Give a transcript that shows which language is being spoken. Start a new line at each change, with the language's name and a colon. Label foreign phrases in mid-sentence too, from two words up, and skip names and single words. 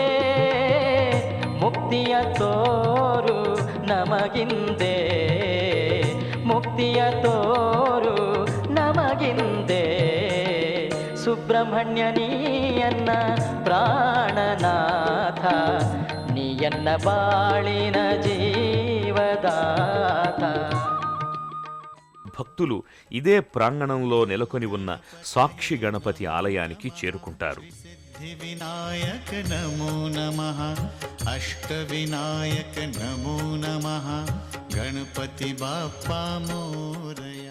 Kannada: ಮುಕ್ತಿಯ ತೋರು ನಮಗಿಂದೆ, ಮುಕ್ತಿಯ ತೋರು ನಮಗಿಂದೆ. ಸುಬ್ರಹ್ಮಣ್ಯ ನೀಯನ್ನ ಪ್ರಾಣನಾಥ, ನೀಯನ್ನ ಬಾಳಿನ జీవదాత.
Telugu: భక్తులు ఇదే ప్రాంగణంలో నెలకొని ఉన్న సాక్షి గణపతి ఆలయానికి చేరుకుంటారు.
Sanskrit: विनायक नमो नमः, अष्टविनायक नमो नमः,
Marathi: गणपती बाप्पा मोरया.